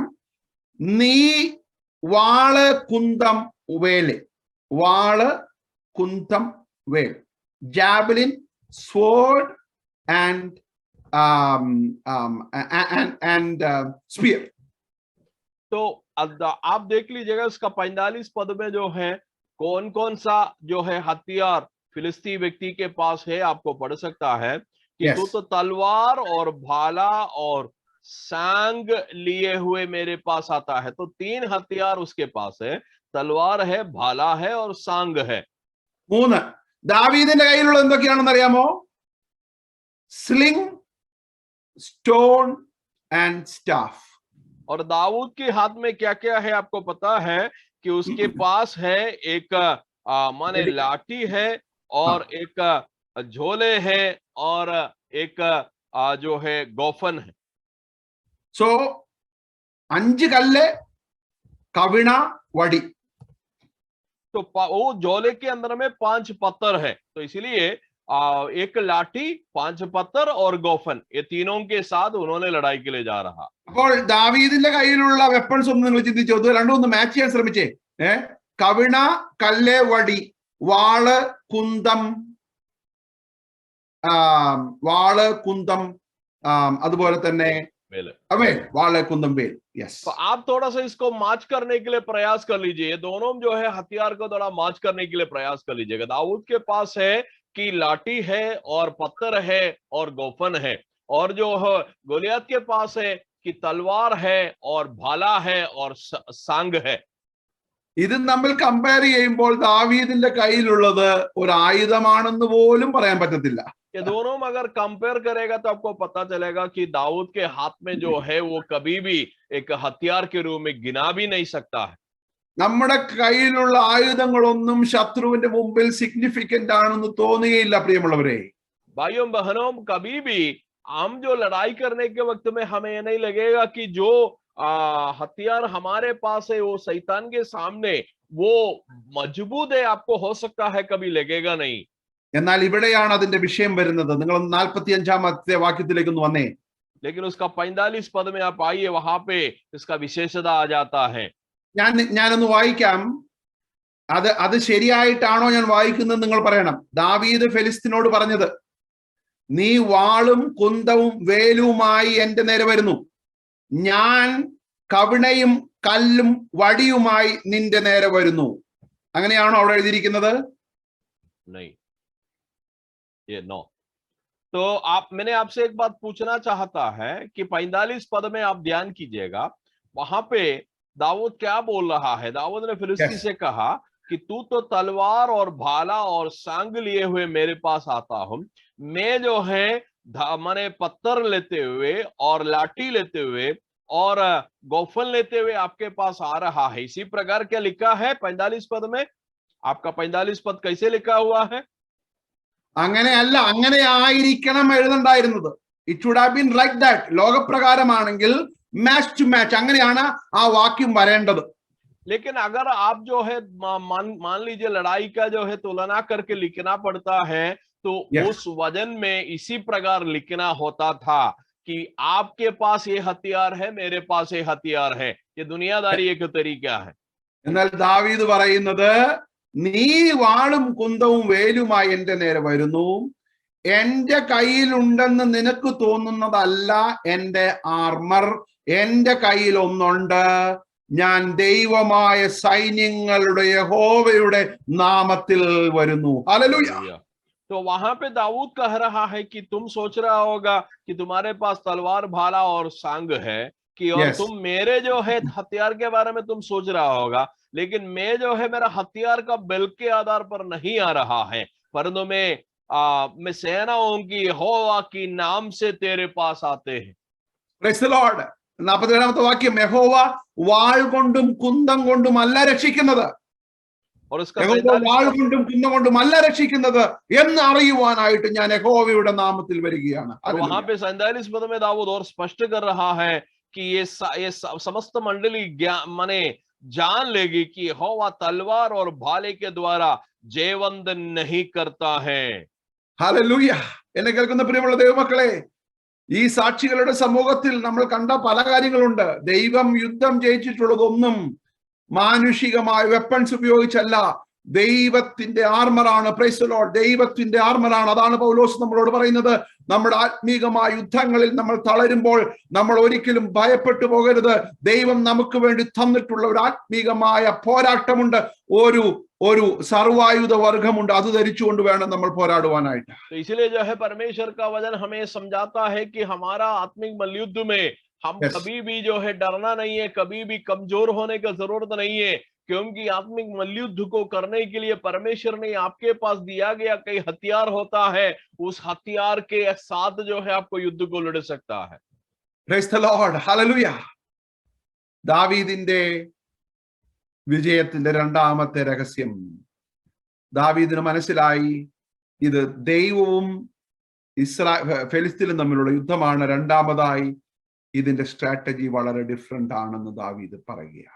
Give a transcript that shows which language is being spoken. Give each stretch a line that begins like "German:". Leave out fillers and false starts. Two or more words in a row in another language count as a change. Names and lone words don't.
Malayalam: നീ വാള് കുന്തം വേല്, വാള് കുന്തം വേൽ, ജാവലിൻ,
English: sword and spear.
Hindi: तो आप देख लीजिएगा इसका 45 पद में जो है कौन कौन सा जो है हथियार फिलिस्ती व्यक्ति के पास है, आपको पढ़ सकता है कि
English: Yes.
Hindi: तू तो तलवार और भाला और सांग लिए हुए मेरे पास आता है। तो 3 हथियार उसके पास है, तलवार है, भाला है और सांग है.
Malayalam: 3 ദാവീദിന്റെ കയ്യിലുള്ള എന്തൊക്കെയാണെന്ന് അറിയാമോ?
English: sling, stone and staff.
Hindi: और दाऊद के हाथ में क्या क्या है आपको पता है कि उसके पास है एक माने लाठी है और एक झोले है और एक जो है गोफन है.
Malayalam: സോ 5 കല്ല്, കവിണ, വടി.
Hindi: तो वो झोले के अंदर में 5 पत्थर है, तो इसीलिए एक लाठी, 5 पत्थर और गोफन, ये तीनों के साथ उन्होंने लड़ाई के लिए जा रहा.
Malayalam: അപ്പോൾ ദാവീദിന്റെ കയ്യിലുള്ള വെപ്പൺസ് ഒന്ന് നിങ്ങൾ ചിന്തിച്ചു, അത് രണ്ടും ഒന്ന് മാച്ച് ചെയ്യാൻ ശ്രമിച്ചേ. കവിണ, കല്ല്, വടി, വാള്, കുന്തം, അതുപോലെ തന്നെ വാൾ കുന്തം വേൽ. यस.
Hindi: तो आप थोड़ा सा इसको मार्च करने के लिए प्रयास कर लीजिए, दोनों जो है हथियार को थोड़ा मार्च करने के लिए प्रयास कर लीजिएगा. दाऊद के पास है कि लाठी है और पत्थर है और गोफन है, और जो है गोलियत के पास है कि तलवार है और भाला है और सांग है.
Malayalam: ഇത് നമ്മൾ കമ്പയർ ചെയ്യുമ്പോൾ ദാവീദിന്റെ കയ്യിലുള്ളത് ഒരു ആയുധമാണെന്ന് പോലും പറയാൻ പറ്റത്തില്ല.
Hindi: ये दोनों में अगर कंपेयर करेगा तो आपको पता चलेगा कि दाऊद के हाथ में जो है वो कभी भी एक हथियार के रूप में गिना भी नहीं सकता है.
Malayalam: നമ്മുടെ കയ്യിലുള്ള ആയുധങ്ങളൊന്നും ശത്രുവിന്റെ മുമ്പിൽ സിഗ്നിഫിക്കന്റ് ആണെന്ന് തോന്നുകയില്ല പ്രിയമുള്ളവരെ.
Hindi: भाइयों बहनों, कभी भी हम जो लड़ाई करने के वक्त में हमें ये नहीं लगेगा कि जो हथियार हमारे पास है वो शैतान के सामने वो मजबूत है, आपको हो सकता है कभी लगेगा नहीं.
Malayalam: എന്നാൽ ഇവിടെയാണ് അതിന്റെ വിഷയം വരുന്നത്. നിങ്ങൾ 45-ാമത്തെ വാക്യത്തിലേക്ക് ഒന്ന് വന്നേ.
Hindi: लेकिन उसका 45 पद में आप आइए, वहां पे इसका विशेषता आ जाता है.
Malayalam: ഞാനൊന്ന് വായിക്കാം. അത് ശരിയായിട്ടാണോ ഞാൻ വായിക്കുന്നത് നിങ്ങൾ പറയണം. ദാവീദ് ഫെലിസ്തീനോട് പറഞ്ഞത്, നീ വാളും കുന്തവും വേലുമായി എന്റെ നേരെ വരുന്നു, ഞാൻ കവിണയും കല്ലും വടിയുമായി നിന്റെ നേരെ വരുന്നു. അങ്ങനെയാണോ അവിടെ എഴുതിയിരിക്കുന്നത്?
Hindi: नहीं, ये नो. तो मैंने आपसे एक बात पूछना चाहता है कि 45 पद में आप ध्यान कीजिएगा, वहां पे दाऊद क्या बोल रहा है। दाऊद ने फिलिस्ती
English: Yes.
Hindi: से कहा कि तू तो तलवार और भाला और सांग लिए हुए मेरे पास आता हूं, मैं जो है माने पत्थर लेते हुए और लाठी लेते हुए और गोफन लेते हुए आपके पास आ रहा है। इसी प्रकार क्या लिखा है 45 पद में? आपका 45 पद कैसे लिखा हुआ है?
Malayalam: അങ്ങനെയല്ല, അങ്ങനെ ആയിരിക്കണം എഴുതണ്ടായിരുന്നത്.
English: It should have been like that.
Malayalam: ലോകപ്രകാരമാണെങ്കിൽ
English: match to match
Malayalam: അങ്ങനെയാണ് ആ വാക്യം വരേണ്ടത്.
Hindi: लेकिन अगर आप जो है मान लीजिए लड़ाई का जो है तुलना करके लिखना पड़ता है, तो
English: Yes.
Hindi: उस वजन में इसी प्रकार लिखना होता था कि आपके पास ये हथियार है, मेरे पास ये हथियार है। ये दुनियादारी एक तरीका है।
Malayalam: എന്നാൽ ദാവീദ് പറയുന്നത്, നീ വാളും കുന്തവും വേലുമായി എന്റെ നേരെ വരുന്നു, എന്റെ കയ്യിലുണ്ടെന്ന് നിനക്ക് തോന്നുന്നതല്ല എന്റെ ആർമർ. എന്റെ കയ്യിൽ ഒന്നുണ്ട്, ഞാൻ ദൈവമായ സൈന്യങ്ങളുടെ യഹോവയുടെ നാമത്തിൽ വരുന്നു. ഹല്ലേലൂയ.
Hindi: तो वहां पे दाऊद कह रहा है कि तुम सोच रहा होगा कि तुम्हारे पास तलवार भाला और सांग है, कि और
English: Yes.
Hindi: तुम मेरे जो है हथियार के बारे में तुम सोच रहा होगा, लेकिन मैं जो है मेरा हथियार का बल के आधार पर नहीं आ रहा है, परंतु मैं सेनाओं की यहोवा की नाम से तेरे पास आते हैं।
English: Praise the Lord.
Malayalam: 47ാമത്തെ വാക്യം, യഹോവ വാൾ കൊണ്ടും കുന്തം കൊണ്ടും അല്ല രക്ഷിക്കുന്നത്.
Hindi: और उसका
Malayalam: യഹോവ വാൾ കൊണ്ടും കുന്തം കൊണ്ടും അല്ല രക്ഷിക്കുന്നത് എന്ന് അറിയുവാനായിട്ട് ഞാൻ യഹോവയുടെ നാമത്തിൽ വരികയാണ്.
Hindi: वहां पे 47 पद में दाऊद और स्पष्ट कर रहा है कि ये समस्त मंडली माने जान लेगी कि यहोवा तलवार और भाले के द्वारा जयवंदन नहीं करता है।
Malayalam: ഹല്ലേലൂയ. എന്നെ കേൾക്കുന്ന പ്രിയമുള്ള ദൈവമക്കളെ, ഈ സാക്ഷികളുടെ സമൂഹത്തിൽ നമ്മൾ കണ്ട പല കാര്യങ്ങളുണ്ട്. ദൈവം യുദ്ധം ജയിച്ചിട്ടുള്ളതൊന്നും മാനുഷികമായ വെപ്പൺസ് ഉപയോഗിച്ചല്ല, ദൈവത്തിന്റെ ആർമറാണ്.
English: Praise the Lord.
Malayalam: ദൈവത്തിന്റെ ആർമറാണ്. അതാണ് പൗലോസ് നമ്മളോട് പറയുന്നത്. നമ്മുടെ ആത്മീകമായ യുദ്ധങ്ങളിൽ നമ്മൾ തളരുമ്പോൾ നമ്മൾ ഒരിക്കലും ഭയപ്പെട്ടു പോകരുത്. ദൈവം നമുക്ക് വേണ്ടി തന്നിട്ടുള്ള ഒരു ആത്മീകമായ പോരാട്ടമുണ്ട്, ഒരു സർവായുധ വർഗമുണ്ട്. അത് ധരിച്ചുകൊണ്ട് വേണം നമ്മൾ പോരാടുവാനായിട്ട്.
Hindi: तो इसलिए जो है परमेश्वर का वचन हमें समझाता है कि हमारा आत्मिक मल्लयुद्ध में हम
English: Yes.
Hindi: कभी भी जो है डरना नहीं है, कभी भी कमजोर होने की जरूरत नहीं है, क्योंकि आत्मिक मल्लयुद्ध को करने के लिए परमेश्वर ने आपके पास दिया गया कई हथियार होता है। उस हथियार के साथ जो है आपको युद्ध को लड़ सकता है।
English: Praise the Lord. Hallelujah.
Malayalam: ദാവീദിന്റെ വിജയത്തിന്റെ രണ്ടാമത്തെ രഹസ്യം, ദാവീദിന് മനസ്സിലായി ഇത് ദൈവവും ഫെലിസ്തീനും തമ്മിലുള്ള യുദ്ധമാണ്. രണ്ടാമതായി ഇതിന്റെ സ്ട്രാറ്റജി വളരെ ഡിഫറെന്റ് ആണെന്ന് ദാവീദ് പറയുകയാണ്.